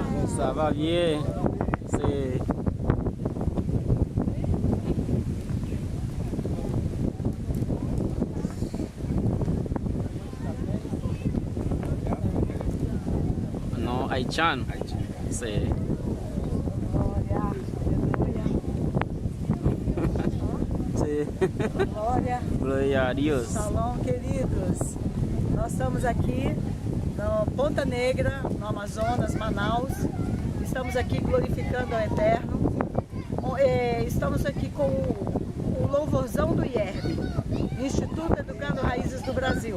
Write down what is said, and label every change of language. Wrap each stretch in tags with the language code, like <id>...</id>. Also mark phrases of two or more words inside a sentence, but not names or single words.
<fr>Ça va bien. C'est... Non, haïtien. C'est... C'est...</fr> <pt>Glória. Glória a Deus. Shalom, queridos. Nós estamos aqui na Ponta Negra, no Amazonas, Manaus. Estamos aqui glorificando ao Eterno. Estamos aqui com o louvorzão do IERB, Instituto Educando Raízes do Brasil.</pt>